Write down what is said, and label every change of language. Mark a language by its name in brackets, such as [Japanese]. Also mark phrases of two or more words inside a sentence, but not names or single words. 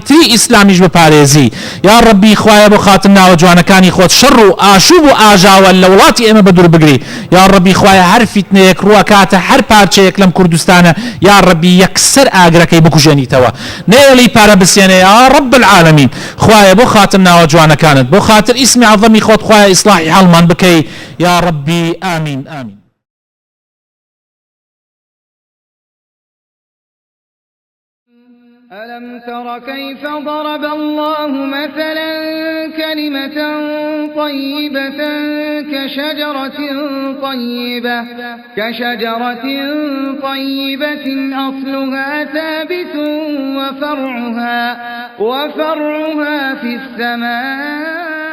[Central Kurdish] تری ئیسلامیش بپارێزی یا ڕەبی خوایە بۆ خاتم ناوە جوانەکانی خۆت شەڕ و ئاشوب و ئاژاوە لە وڵاتی ئێمە بەدوور بگری یا ڕەبی خوایە هەر فیتنەیەک ڕووەکاتە هەر پارچەیەک لەم کوردستانە یا ڕەبی یەکسەر ئاگرەکەی بکوژێنیتەوە نێڵی پارە بسێنێ [Arabic] یا ڕەب العالەمین [Central Kurdish] خوایە بۆ خاتم ناوە جوانەکانت بۆ خاتر ئیسمی عظەمی خۆت خوایە ئیسلاحی حاڵمان بکەی یا ڕەبی ئامین ئامین [Arabic] ألم تر كيف ضرب الله مثلا كلمة طيبة كشجرة طيبة أصلها ثابت وفرعها في السماء